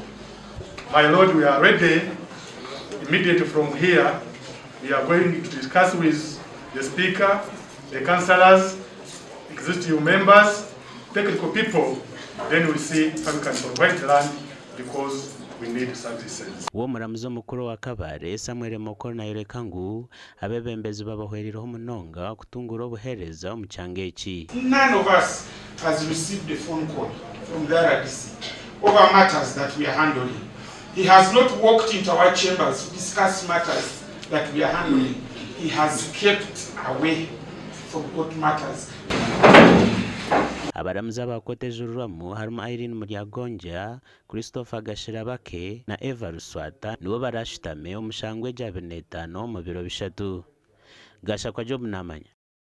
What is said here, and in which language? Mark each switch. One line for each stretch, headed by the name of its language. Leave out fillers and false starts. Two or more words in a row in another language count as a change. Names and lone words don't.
English: My Lord, we are ready. Immediately from here, we are going to discuss with the Speaker, the councillors, executive members, technical people. Then we'll see how we can provide land because we need services.
Nyankole: Uwo muramuzo mukuru wa kabare Samuel Mokoro na Yorekangu abebembezi babahweriraho munonga kutungura obuhereza omucyanga eki.
English: None of us has received a phone call from the RDC over matters that we are handling. He has not walked into our chambers to discuss matters that we are handling. He has kept away from court matters.
Nyankole: Abaramuza bakote jururwamu harimo Irene Muryagonja, Christopher Gashirabake na Eva Ruswata nibo barashitame omushangwe 25 mu biro bishatu. Gasha kwa Job namanya.